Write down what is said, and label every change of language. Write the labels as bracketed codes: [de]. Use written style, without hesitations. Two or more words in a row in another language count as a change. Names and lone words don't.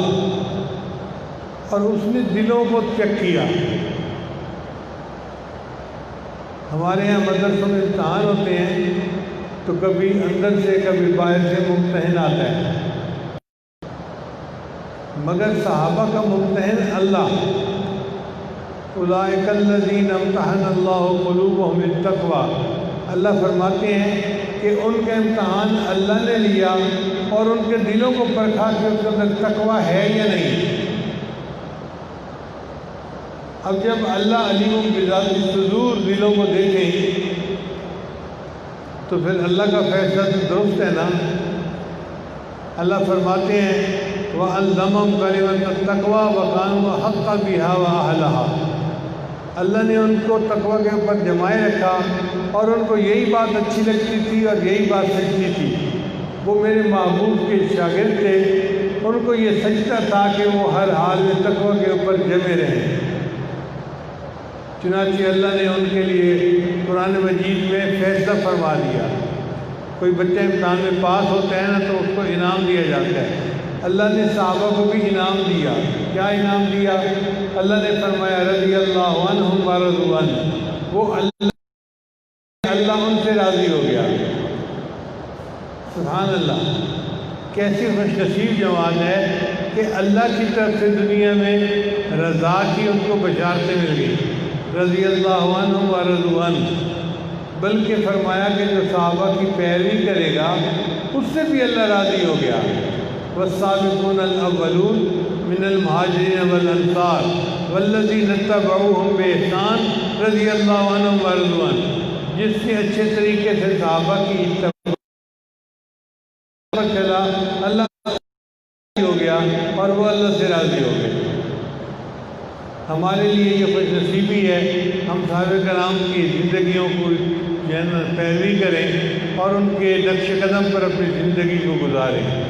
[hi] और उसने दिलों को चेक किया। हमारे यहाँ मदरसों में इम्तहान होते हैं तो कभी अंदर से कभी बाहर से मुम्तहिन आता है, मगर सहाबा का मुम्तहिन अल्लाह। [ar] أولئك الذين امتحن الله قلوبهم للتقوى. [hi] अल्लाह फरमाते हैं कि उनका इम्तहान अल्लाह ने लिया और उनके दिलों को परखा कि उसके अंदर तकवा है या नहीं। अब जब अल्लाह [ar] عليم بذات الصدور [hi] दिलों को देखें तो फिर अल्लाह का फैसला तो दुरुस्त है ना। अल्लाह फरमाते हैं [ar] وألزمهم كلمة التقوى وكانوا أحق بها وأهلها. [hi] अल्लाह ने उनको तकवा के ऊपर जमाए रखा और उनको यही बात अच्छी लगती थी और यही बात सच्ची थी। वो मेरे महबूब के शागिर्द थे, उनको ये सच्चा था कि वो हर हाल में तकवा के ऊपर जमे रहें। चुनांचे अल्लाह ने उनके लिए कुरान मजीद में फैसला फरमा दिया। कोई बच्चा इम्तहान में पास होता है ना तो उसको इनाम दिया जाता है। अल्लाह ने सहाबा को भी इनाम दिया। क्या इनाम दिया? अल्लाह ने फरमाया [ar] رضي الله عنهم ورضوا عنه. [hi] वो अल्लाह उनसे राज़ी हो गया। [ar] سبحان الله, [hi] कैसी खुशनसीब जवान है कि अल्लाह की तरफ से दुनिया में रज़ा की उनको बशारतें मिल गई। [ar] رضي الله عنهم ورضوا عنه. [hi] बल्कि फरमाया कि जो सहाबा की पैरवी करेगा उससे भी अल्लाह राज़ी हो गया। [ar] والسابقون الأولون من المهاجرين والأنصار والذين اتبعوهم بإحسان رضي الله عنهم ورضوا عنه. [hi] जिसने अच्छे तरीके से सहाबा की इत्तबा चला अल्लाह हो गया और वो अल्लाह से राज़ी हो गए। हमारे लिए ये खुशनसीबी है हम साहबे कराम की ज़िंदगियों को पैरवी करें और उनके नक्श कदम पर अपनी ज़िंदगी को गुजारें।